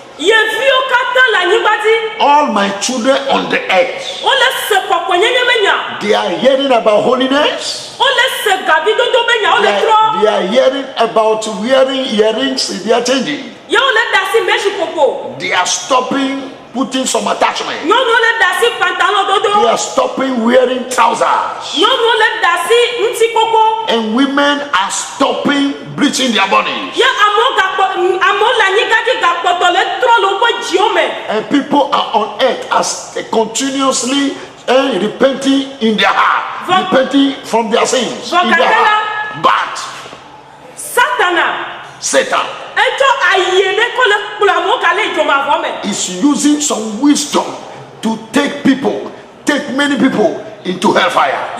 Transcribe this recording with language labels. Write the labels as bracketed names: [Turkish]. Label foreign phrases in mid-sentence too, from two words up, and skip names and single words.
[English] All my children on the earth, they are hearing about holiness. They are hearing about wearing earrings. They are changing. They are stopping putting some attachment. [Ewe] Nyɔnu le dasi pantalon dodo. [English] They are stopping wearing trousers. [Ewe] Nyɔnu le dasi ŋuti koko. [English] And women are stopping bleaching their bodies. [Ewe] Ye amo le anyigadi gakpɔtɔ le trɔ le woƒe dziwo me. [English] And people are on earth as they continuously repenting in their heart, repenting from their sins in their heart. But Satan is using some wisdom to take many people into hellfire.